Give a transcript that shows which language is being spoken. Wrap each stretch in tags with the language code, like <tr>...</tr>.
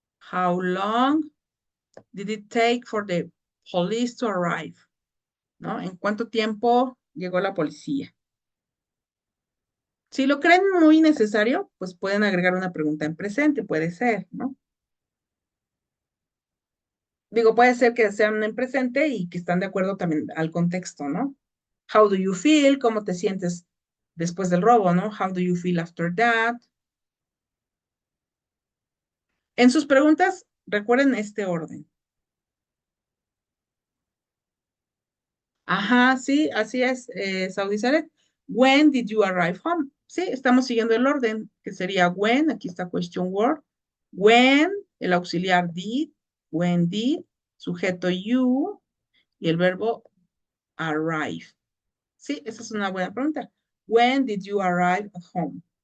<en>How long did it take for the police to arrive?</en> <es>¿No? ¿En cuánto tiempo llegó la policía? Si lo creen muy necesario, pues pueden agregar una pregunta en presente, puede ser, ¿no? Digo, puede ser que sean en presente y que están de acuerdo también al contexto, ¿no?</es> <en>How do you feel?</en> <es>¿Cómo te sientes después del robo, no?</es> <en>How do you feel after that?</en> <es>En sus preguntas, recuerden este orden. Ajá, sí, así es, Saudi Saret.</es> <en>When did you arrive home?</en> <es>Sí, estamos siguiendo el orden, que sería when, aquí está question word. When, el auxiliar did, when did, sujeto you y el verbo arrive. Sí, esa es una buena pregunta.</es> <en>When did you arrive at home?</en>